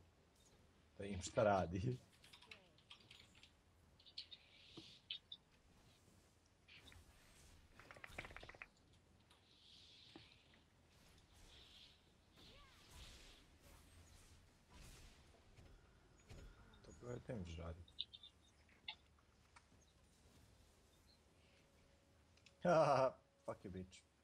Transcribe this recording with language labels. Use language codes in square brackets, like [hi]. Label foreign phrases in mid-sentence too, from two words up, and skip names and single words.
[sr] Da im šta radi. To je tem radi. [en] Haha, fuck you bitch.